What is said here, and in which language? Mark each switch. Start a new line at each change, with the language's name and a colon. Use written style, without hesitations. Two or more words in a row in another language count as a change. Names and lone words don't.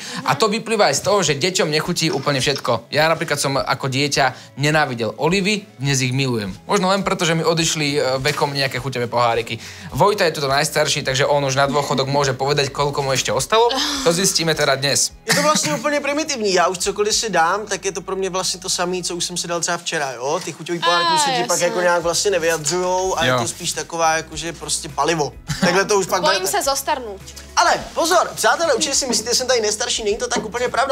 Slovak: A to vyplýva aj z toho, že deťom nechutí úplne všetko. Ja napríklad som ako dieťa nenávidel olivy, dnes ich milujem. Možno len preto, že mi odišli vekom nejaké chuťové poháriky. Vojta je tu najstarší, takže on už na dôchodok môže povedať, koľko mu ešte ostalo. To zistíme teda dnes.
Czech: Je to vlastně úplně primitivní. Já už cokoliv si dám, tak je to pro mě vlastně to samé, co už jsem si dal třeba včera, jo? Ty chuťový pohárky se ti pak jako nějak vlastně nevyjadřujou a je to spíš taková jakože prostě palivo. Takhle to už pak Bojím se zostarnout. Ale pozor, přátelé, určitě si myslíte, že jsem tady nejstarší, není to tak úplně pravda.